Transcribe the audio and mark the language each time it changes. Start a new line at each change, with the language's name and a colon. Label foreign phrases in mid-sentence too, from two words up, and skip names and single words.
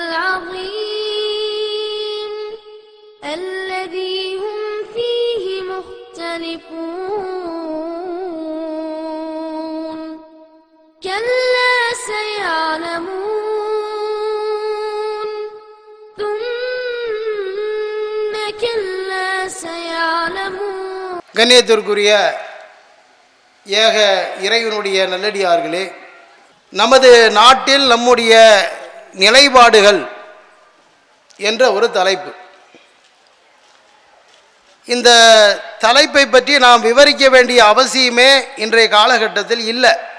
Arabic: العظيم الذي هم فيه مختلفون كلا سيعلمون ثم كلا سيعلمون.
Tamil: கண்ணியத்திற்குரிய ஏக இறைவனுடைய நல்லடியார்களே, நமது நாட்டில் நம்முடைய நிலைப்பாடுகள் என்ற ஒரு தலைப்பு. இந்த தலைப்பை பற்றி நாம் விவரிக்க வேண்டிய அவசியமே இன்றைய காலகட்டத்தில் இல்லை.